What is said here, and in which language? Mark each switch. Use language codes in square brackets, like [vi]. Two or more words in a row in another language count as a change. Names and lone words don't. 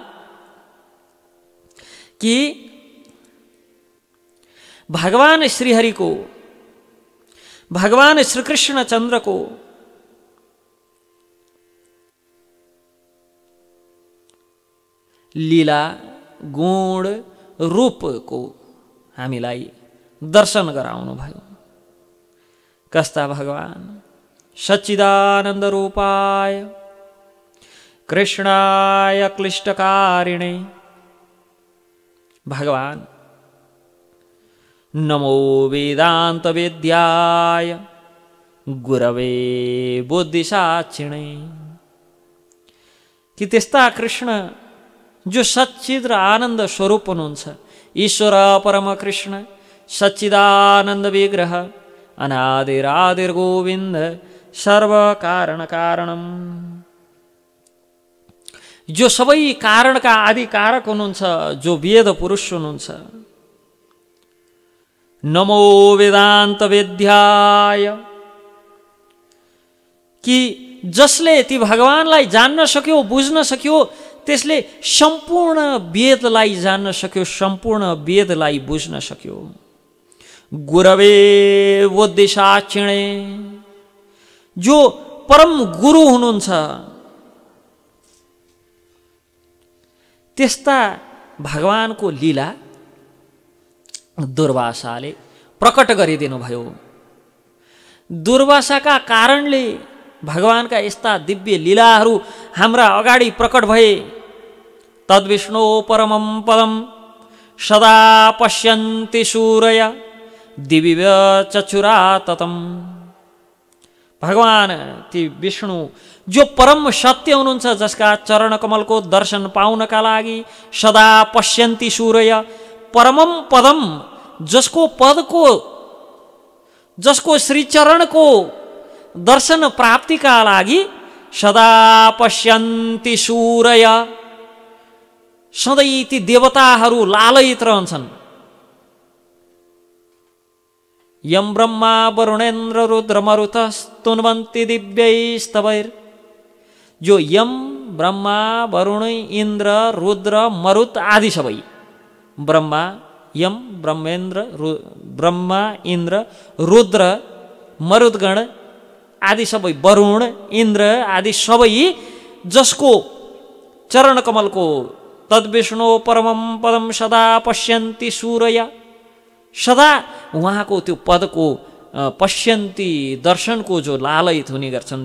[ne] कि भगवान श्रीहरिको, भगवान श्रीकृष्ण चन्द्रको लीला गुण रूपको हामीलाई दर्शन गराउनु भयो। कस्ता भगवान [sa] सच्चिदानन्द रूपाय कृष्णाय क्लिष्टकारिणे भगवान नमो वेदांत वेद्याय गुरवे बुद्धिसाक्षिणे। [ne] कि त्यस्ता कृष्ण जो सच्चिद र आनन्द स्वरूप हुनुहुन्छ, [sa] ईश्वर परम कृष्ण सच्चिदानन्द विग्रह अनादिरादिर्गोविन्द सर्वकारणकारणम्। [ne] जो सबै कारणका आदि कारक हुनुहुन्छ, जो वेद पुरुष हुनुहुन्छ। [sa] नमो वेदान्त वेद्याय, [ne] कि जसले ती भगवानलाई जान्न सक्यो, बुझ्न सक्यो, त्यसले सम्पूर्ण वेदलाई जान्न सक्यो, सम्पूर्ण वेदलाई बुझ्न सक्यो। [sa] गुरवे वोद्देशाक्षिणे, [ne] जो परम गुरु हुनुहुन्छ, त्यस्ता भगवानको लीला दुर्वासाले प्रकट गरिदिनु भयो। दुर्वासाका कारणले भगवानका यस्ता दिव्य लीलाहरू हाम्रा अगाडि प्रकट भए। [sa] तद्विष्णु परमं पदम सदा पश्यन्ति सूरय दिव्य चक्षुरा ततम। [ne] भगवान ती विष्णु जो परम सत्य हुनुहुन्छ, जसका चरण कमलको दर्शन पाउनका लागि [sa] सदा पश्यन्ति सूरय, परमम पदम, [ne] जसको पदको, जसको श्रीचरणको दर्शन प्राप्तिका लागि [sa] सदा पश्यन्ति सूरय, [ne] सधैँ ती देवताहरू लालयित रहन्छन्। [sa] यम ब्रह्मा वरुणेन्द्र रुद्र मरुतस्तुन्वन्ति दिव्यैस्तवैर्, जो यम ब्रह्मा वरुण इन्द्र [ne] रुद्र मरुत आदि सबै, ब्रह्मा यम ब्रह्मा इन्द्र रुद्र मरुदगण आदि सबै, वरुण इन्द्र आदि सबै, जसको चरण कमलको [sa] तद्विष्णु परमं पदम सदा पश्यन्ति सूरय, [ne] सदा उहाँको त्यो पदको पश्यन्ति दर्शनको जो लालयित हुने गर्छन्।